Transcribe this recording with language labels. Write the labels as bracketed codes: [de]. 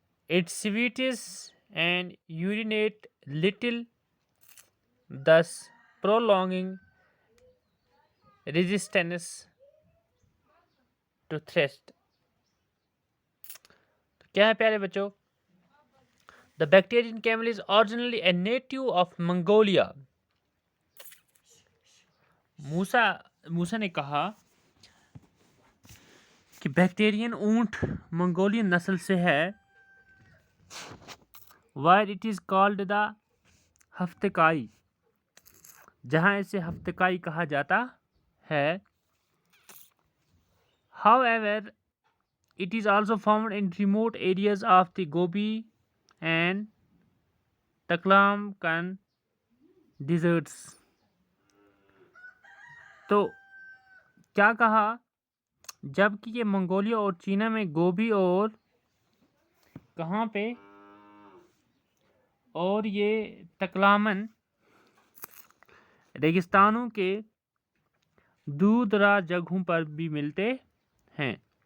[en] It sweats and urinates little, thus prolonging resistance to thirst. [ur] کیا ہے پیارے بچوں؟ [en] The Bactrian camel is originally a native of Mongolia. [ur] موسیٰ نے کہا کہ بیکٹیرین اونٹ منگولین نسل سے ہے. [en] Where it is called the Haftakai, [ur] جہاں اسے ہفتکائی کہا جاتا ہے. [en] However, it is also found in remote areas of the Gobi and Taklamakan deserts. [ur] تو کیا کہا؟ جبکہ یہ منگولیا اور چینا میں گوبی اور کہاں پہ اور یہ تکلامن ریگستانوں کے دور دراز جگہوں پر بھی ملتے ہیں.